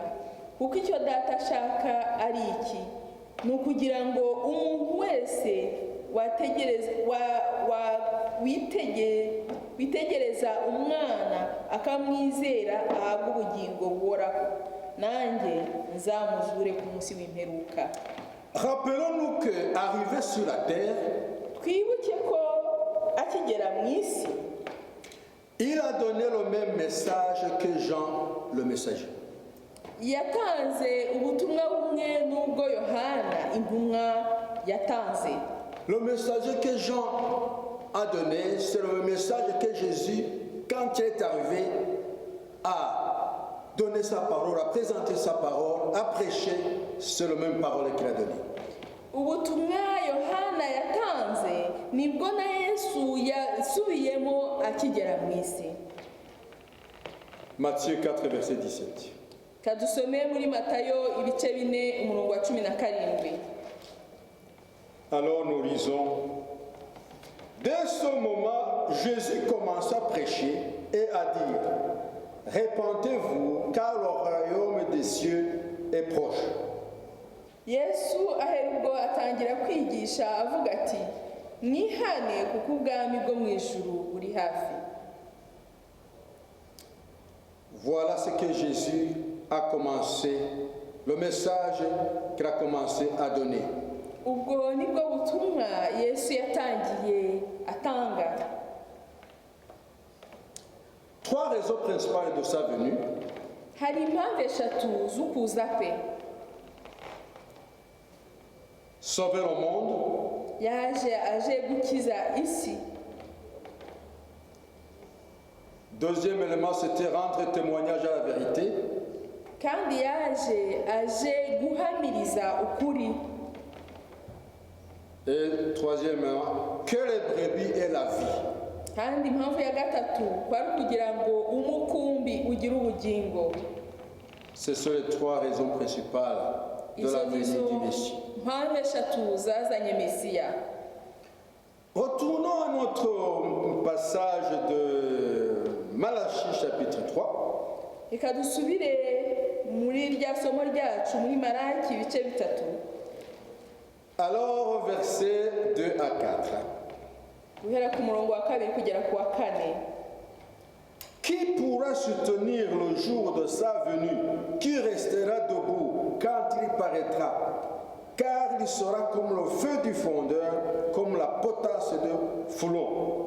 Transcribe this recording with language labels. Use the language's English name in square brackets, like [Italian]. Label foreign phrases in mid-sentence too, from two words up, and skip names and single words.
[Kinyarwanda] Kuko icyo Data ashaka ari iki: ni ukugira ngo umuntu wese witegereza umwana akamwizera ahabwa ubugingo buhoraho, nanjye nzamuzure ku munsi w'imperuka. [French] Rappelons-nous qu'arrivé sur la terre, [Kinyarwanda] Twibuke ko akigera mu isi [French] il a donné le même message que Jean le messager. [Kinyarwanda] yatanze ubutumwa bumwe n'ubwo Yohana intumwa yatanze. [French] Le message que Jean a donné, c'est le message que Jésus, quand il est arrivé, a donné sa parole, a présenté sa parole, a prêché, c'est la même parole qu'il a donnée. [Kinyarwanda] Ubutumwa Yohana yatanze nibwo na Yesu yasubiyemo akigera mu isi. [French] Matthieu 4, verset 17. [Kinyarwanda] Kadusome muri Matayo ibice 4 umurongo wa 17. [French] Alors nous lisons, dès ce moment, Jésus commença à prêcher et à dire, répentez-vous, car le royaume des cieux est proche. [Kinyarwanda] Yesu aherubwo atangira kwigisha avuga ati, mwihane kuko ubwami bwo mu ijuru buri hafi. [French] Voilà ce que Jésus a commencé, le message qu'il a commencé à donner. [Kinyarwanda] Ubwo nibwo butumwa Yesu yatangiye atanga. [French] Trois raisons principales de sa venue. [Kinyarwanda] Hari impamvu eshatu z'ukuza kwe. [French] Sauver le monde, [Kinyarwanda] Yaje aje gukiza isi. [French] deuxième élément, c'était rendre témoignage à la vérité. [Kinyarwanda] Kandi yaje aje guhamiriza ukuri. [French] Et troisièmement, que les brebis aient la vie. [Kinyarwanda] Kandi impamvu ya gatatu kwari kugira ngo umukumbi ugire ubugingo. [French] Ce sont les trois raisons principales de la venue du Messie. [Kinyarwanda] Impamvu eshatu zazanye Mesiya. [French] Retournons à notre passage de Malachie chapitre 3. [Kinyarwanda] Reka dusubire muri rya somo ryacu muri Malaki ibice 3. [French] Alors, versets 2 à 4. [Kinyarwanda] Guhera ku murongo wa 2 kugera ku wa 4. [French] Qui pourra soutenir le jour de sa venue? Qui restera debout quand il paraîtra? Car il sera comme le feu du fondeur, comme la potasse de foulon.